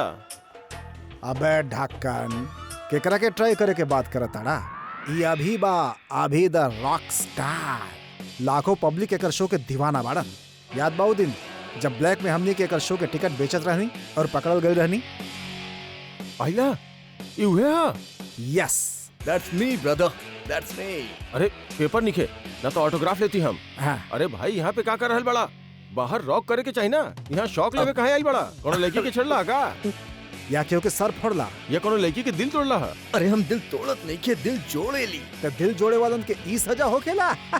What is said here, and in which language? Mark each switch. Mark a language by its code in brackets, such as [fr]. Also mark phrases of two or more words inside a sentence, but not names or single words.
[bho] अबे ढक्कन केकरा के ट्राई करे के बात करत ताड़ा? ये अभी बा, अभी [en] the rock star. [bho] लाखों पब्लिक एकर शो के दीवाना बाड़न। याद बा उ दिन जब ब्लैक में हमनी के एकर शो के टिकट बेचत रहनी और पकड़ल गई रहनी? आइला ये हुए हा? यस [en] that's me brother, that's me. [bho] अरे पेपर निके ना तो ऑटोग्राफ लेती हम। हाँ। अरे भाई यहाँ पे का कर रहल बड़ा? बाहर रॉक करे के चाहिए ना, यहाँ शौक लेवे काहे आई बड़ा? कोनो लड़की के छड़ला का? या क्यों के सर फोड़ला? ये कोनो लड़की के दिल तोड़ला है? अरे हम दिल तोड़त नहीं के, दिल जोड़े ली। तो दिल जोड़े वालन के ई सजा होखेला।